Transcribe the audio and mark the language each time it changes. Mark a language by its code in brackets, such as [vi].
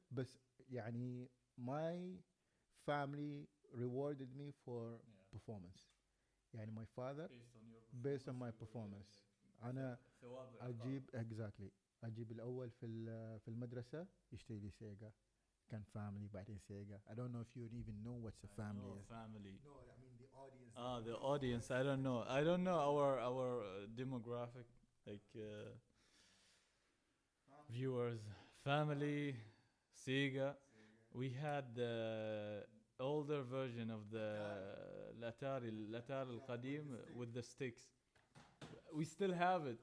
[en] But يعني my family rewarded me for performance. يعني my father based on my performance. [ar] أنا أجيب exactly أجيب الأول في المدرسة يشتري لي سيجا. كان family بعدين سيجا. [en] I don't know if you even know what's a family is. Family. No, I mean the audience. The audience. I don't know our demographic like viewers. Family, Sega. We had the older version of the [ar] الأتاري القديم [en] with the sticks. We still have it.